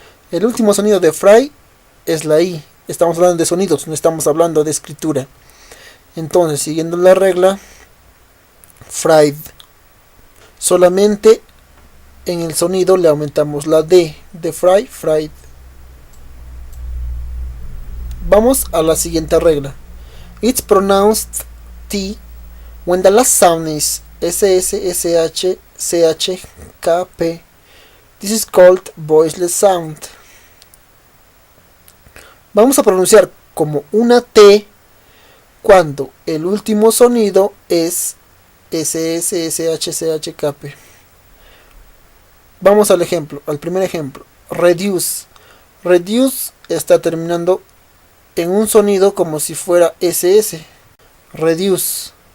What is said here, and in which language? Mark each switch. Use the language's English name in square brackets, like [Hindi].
[Spanish] El último sonido de fry es la I. Estamos hablando de sonidos, no estamos hablando de escritura. Entonces, siguiendo la regla, fried. Solamente en el sonido le aumentamos la D de fry, fried. Vamos a la siguiente regla. [English] It's pronounced T when the last sound is SS, SH, CH, KP. This is called voiceless sound. [Spanish] Vamos a pronunciar como una T cuando el último sonido es SS, SH, CH, KP. Vamos al ejemplo, al primer ejemplo. Reduce. Reduce está terminando en un sonido como si fuera SS. Reduce.